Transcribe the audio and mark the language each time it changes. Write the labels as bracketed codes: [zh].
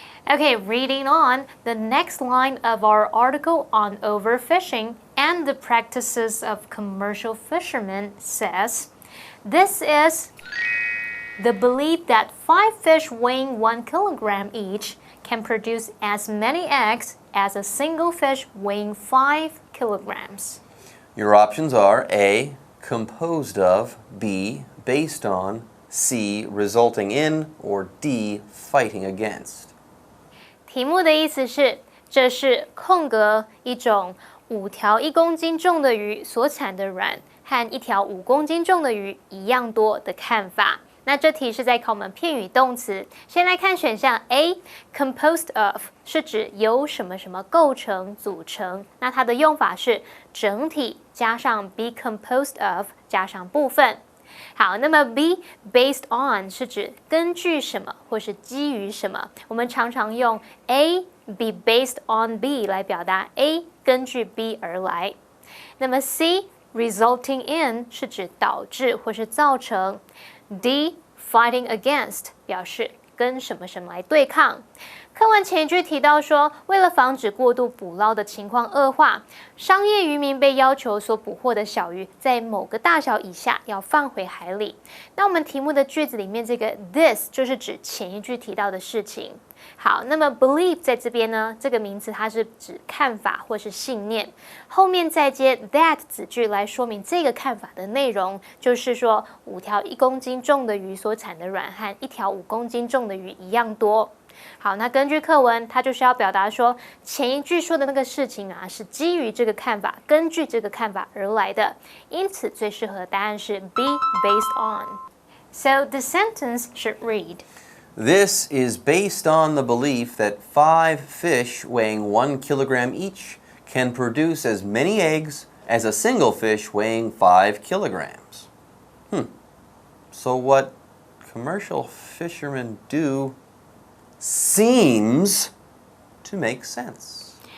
[en] Okay, reading on, the next line of our article on overfishing and the practices of commercial fishermen says, this is the belief that 5 fish weighing 1 kilogram each can produce as many eggs as a single fish weighing 5 kilograms. Your options are A, composed of, B, based on, C, resulting in, or D, fighting against. [zh] 题目的意思是，这是空格一种5条1公斤重的鱼所产的卵和1条5公斤重的鱼一样多的看法。那这题是在考我们片语动词。先来看选项 A，composed of 是指由什么什么构成、组成。那它的用法是整体加上 be composed of 加上部分。好，那么 B based on 是指根据什么或是基于什么。我们常常用 A be based on B 来表达 A 根据 B 而来。那么 C resulting in 是指导致或是造成。 D fighting against 表示跟什么什么来对抗。课文前一句提到说，为了防止过度捕捞的情况恶化，商业渔民被要求所捕获的小鱼在某个大小以下要放回海里。那我们题目的句子里面这个 this 就是指前一句提到的事情。好，那么 believe 在这边呢，这个名词它是指看法或是信念，后面再接 that 子句来说明这个看法的内容，就是说5条1公斤重的鱼所产的卵和1条5公斤重的鱼一样多。好，那根据课文，它就是要表达说前一句说的那个事情啊，是基于这个看法，根据这个看法而来的，因此最适合的答案是 B based on. [en] So the sentence should read. This is based on the belief that 5 fish weighing 1 kilogram each can produce as many eggs as a single fish weighing 5 kilograms. So what commercial fishermen do seems to make sense.